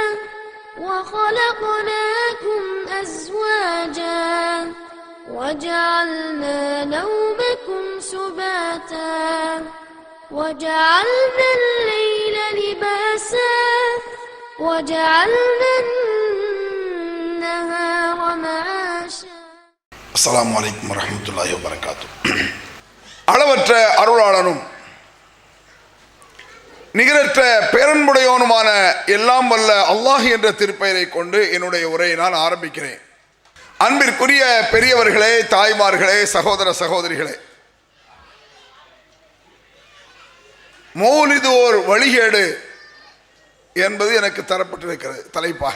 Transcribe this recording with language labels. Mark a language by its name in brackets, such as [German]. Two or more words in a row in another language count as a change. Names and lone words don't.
[Arabic] وخلقناكم أزواجا وجعلنا نومكم سباتا وجعلنا الليل لباسا وجعلنا النهار معاشا. السلام عليكم ورحمة الله وبركاته. [Tamil] அளவற்ற அருளாளனும் நிகரற்ற பேரன்புடையவனுமான எல்லாம் வல்ல அல்லாஹ் என்ற திருப்பெயரை கொண்டு என்னுடைய உரையை நான் ஆரம்பிக்கிறேன். அன்பிற்குரிய பெரியவர்களே, தாய்மார்களே, சகோதர சகோதரிகளே, மௌலிது ஓர் வழிகேடு என்பது எனக்கு தரப்பட்டிருக்கிறது தலைப்பாக.